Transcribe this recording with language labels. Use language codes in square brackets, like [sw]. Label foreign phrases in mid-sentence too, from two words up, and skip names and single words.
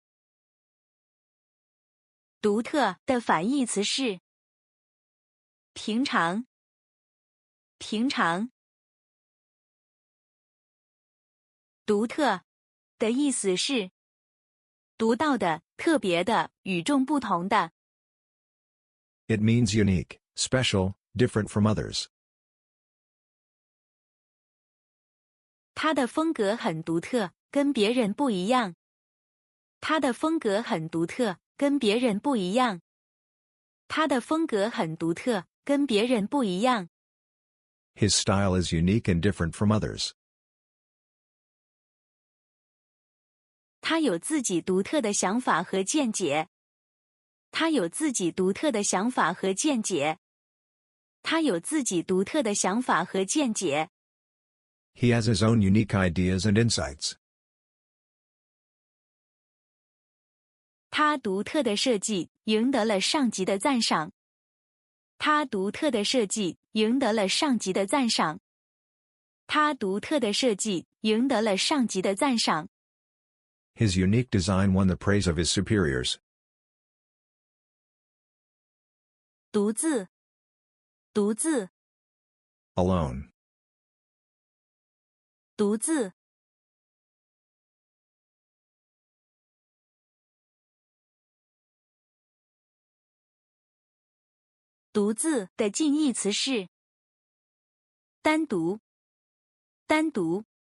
[zh] 獨特的反義詞是平常，平常。獨特的意思是獨到的、特別的、與眾不同的。 [en] it means unique, special, different from others. [zh] 他的風格很獨特，跟別人不一樣。他的風格很獨特，跟別人不一樣。他的風格很獨特，跟別人不一樣。 [en] His style is unique and different from others. [zh] 他有自己獨特的想法和見解。他有自己獨特的想法和見解。他有自己獨特的想法和見解。 [en] He has his own unique ideas and insights. [zh] 他獨特的設計贏得了上級的讚賞。他獨特的設計贏得了上級的讚賞。他獨特的設計贏得了上級的讚賞。 [en] His unique design won the praise of his superiors. [zh] 獨自，獨自。 [en] Alone, [zh] 獨自。獨自的近義詞是單獨，單獨。